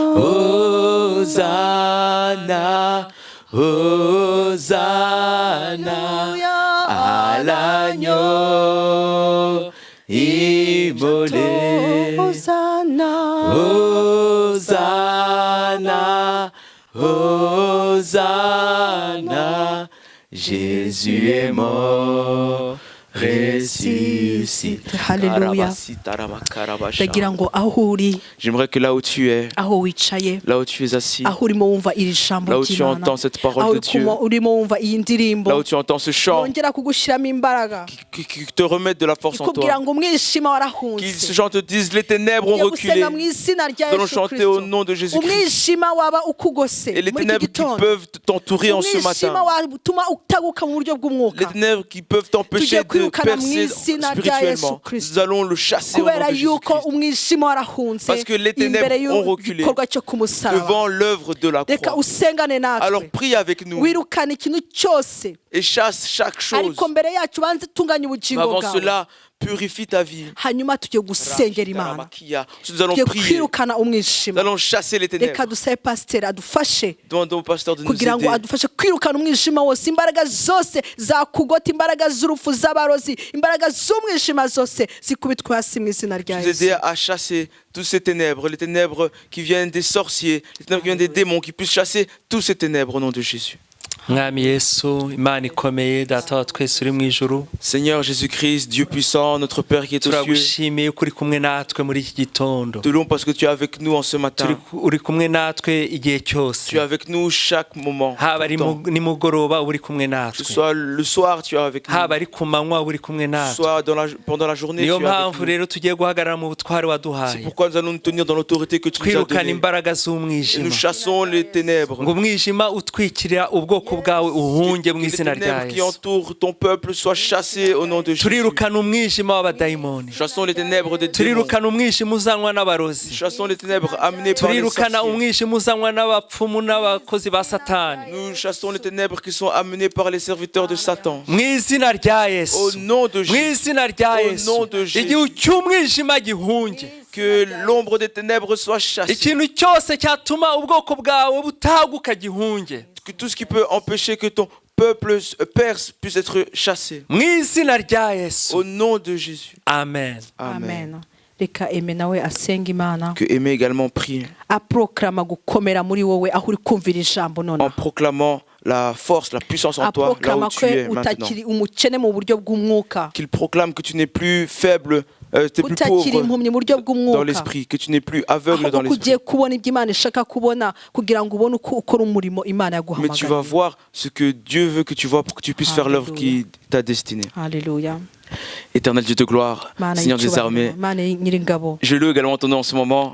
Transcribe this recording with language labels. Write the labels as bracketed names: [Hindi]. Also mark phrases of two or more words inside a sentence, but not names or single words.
[French] Hosanna, Hosanna, à l'agneau immolé. Hosanna, Hosanna, Hosanna. Jésus est mort, ressuscité. [Kinyarwanda] Hallelujah. Ndagira ngo aho uri, [French] J'aimerais que là où tu es, [Kinyarwanda] aho wicaye, [French] là où tu es assis, [Kinyarwanda] aho urimo wumva iri jambo [French] là où tu [Kinyarwanda] ry'Imana, [French] entends cette parole [Kinyarwanda] aho [French] de Dieu, [Kinyarwanda] urimo wumva iyi ndirimbo, [French] là où tu entends ce chant [Kinyarwanda] yongera kugushyiramo imbaraga, [French] qui te remettent de la force en [Kinyarwanda] ikubwira [French] toi, [Kinyarwanda] ngo umwijima [French] qui [Kinyarwanda] warahunze. [French] ce chant te disent les ténèbres ont [Kinyarwanda] Ugiye [French] reculé. [Kinyarwanda] gusenga mu izina rya [French] Nous allons [Kinyarwanda] Yesu [French] chanter au [Kinyarwanda] Kristo. [French] nom de Jésus-Christ. [Kinyarwanda] Umwijima waba ukugose [French] Et les [Kinyarwanda] muri iki [French] ténèbres qui [Kinyarwanda] gitondo, [French] peuvent t'entourer en ce [Kinyarwanda] umwijima [French] matin, [Kinyarwanda] watuma utaguka mu buryo [French] les [Kinyarwanda] bw'umwuka, [French] ténèbres qui peuvent t'empêcher [Kinyarwanda] tugiye [French] de [Kinyarwanda] kwirukana mu [French] percer [Kinyarwanda] izina rya Yesu [French] spirituellement, [Kinyarwanda] Kristo, [French] nous allons le chasser au nom [Kinyarwanda] kubera [French] de [Kinyarwanda] yuko [French] Jésus-Christ. [Kinyarwanda] umwijima warahunze [French] Parce que les ténèbres [Kinyarwanda] imbere [French] ont reculé [Kinyarwanda] y'igikorwa cyo ku musaraba. [French] devant l'œuvre de la [Kinyarwanda] Reka [French] croix. [Kinyarwanda] usengane [French] Alors [Kinyarwanda] natwe, [French] prie avec nous [Kinyarwanda] wirukana ikintu cyose, [French] et chasse chaque chose. [Kinyarwanda] ariko mbere yacu banze tunganya [French] Mais [Kinyarwanda] ubugingo [French] avant [Kinyarwanda] bwawe, [French] cela, purifie ta vie. [Kinyarwanda] hanyuma tugiye gusengera Imana, [French] Nous allons [Kinyarwanda] tugiye [French] prier. [Kinyarwanda] kwirukana [French] Nous [Kinyarwanda] umwijima. [French] allons chasser les ténèbres. [Kinyarwanda] Reka dusabe pasiteri adufashe [French] Demandons au pasteur de nous [Kinyarwanda] kugira ngo [French] aider. [Kinyarwanda] adufashe kwirukana umwijima wose, imbaraga zose zakugota, imbaraga z'urupfu z'abarozi, imbaraga z'umwijima zose zikubitwe hasi mu izina rya [French] Nous [Kinyarwanda] Yesu. [French] aider à chasser toutes ces ténèbres, les ténèbres qui viennent des sorciers, les ténèbres qui viennent des démons, qui puissent chasser toutes ces ténèbres au nom de Jésus. [Kinyarwanda] Mwami Yesu, Imana ikomeye, data wa twese uri mu ijuru, [French] Seigneur Jésus-Christ, Dieu puissant, notre Père qui est aux cieux, [Kinyarwanda] turagushimiye ko uri kumwe natwe muri iki gitondo. [French] te louons parce que tu es avec nous en ce matin. [Kinyarwanda] Uri kumwe natwe igihe [French] Tu [Kinyarwanda] cyose, [French] es avec nous chaque moment. [Kinyarwanda] haba ari [French] tout le temps. [Kinyarwanda] nimugoroba uba uri kumwe [French] Que [Kinyarwanda] natwe, [French] ce soit le soir, tu es avec nous. [Kinyarwanda] haba ari ku manywa uba uri kumwe [French] Que ce [Kinyarwanda] natwe. [French] soit pendant la journée, tu [Kinyarwanda] Niyo [French] es avec [Kinyarwanda] mpamvu [French] nous. [Kinyarwanda] rero tugiye guhagarara mu butware [French] C'est [Kinyarwanda] waduhaye, [French] pourquoi nous allons nous tenir dans l'autorité que tu nous as [Kinyarwanda] twirukana [French] donnée. [Kinyarwanda] imbaraga [French] Et nous [Kinyarwanda] z'umwijima, [French] chassons les ténèbres. [Kinyarwanda] ngo umwijima utwikira ubwoko bwawe uhunge mu [French] Que les [Kinyarwanda] izina rya [French] ténèbres qui [Kinyarwanda] Yesu. [French] entourent ton peuple soient chassées au nom de Jésus. [Kinyarwanda] Turirukana umwijima w'abadayimoni, [French] Chassons les ténèbres des démons. [Kinyarwanda] turirukana umwijima uzanwa n'abarozi, [French] Chassons les ténèbres amenées par les [Kinyarwanda] turirukana [French] sorciers. [Kinyarwanda] umwijima uzanwa n'abapfumu n'abakozi ba Satani, [French] Nous chassons les ténèbres qui sont amenées par les serviteurs de Satan. [Kinyarwanda] mu izina rya [French] Au [Kinyarwanda] Yesu, [French] nom de [Kinyarwanda] mu [French] Jésus. [Kinyarwanda] izina rya [French] Au [Kinyarwanda] Yesu. [French] nom de Jésus. [Kinyarwanda] Igihe cy'umwijima gihunge, [French] Que l'ombre des ténèbres soit chassée. [Kinyarwanda] ikintu cyose cyatuma ubwoko bwawe butaguka gihunge, [French] Que tout ce qui peut empêcher que ton peuple perse puisse être chassé. [Kinyarwanda] mu izina rya Yesu. [French] Au nom de Jésus. Amen. Amen. Amen. [Kinyarwanda] Reka Eme nawe asenga Imana, [French] Que Aimé également prie [Kinyarwanda] aproklama gukomera muri wowe aho uri kumvira ijambo [French] en [Kinyarwanda] none, [French] proclamant la force, la puissance en toi, là [Kinyarwanda] aproklama [French] où [Kinyarwanda] ko [French] tu es maintenant. [Kinyarwanda] utakiri umukene mu buryo bw'umwuka, [French] Qu'il proclame que tu n'es plus faible t'es plus pauvre dans l'esprit, que tu n'es plus aveugle dans l'esprit. Mais tu vas voir ce que Dieu veut que tu vois pour que tu puisses faire l'œuvre qui t'a destiné. Alléluia. Éternel Dieu de gloire, Seigneur des armées, je loue également ton nom en ce moment.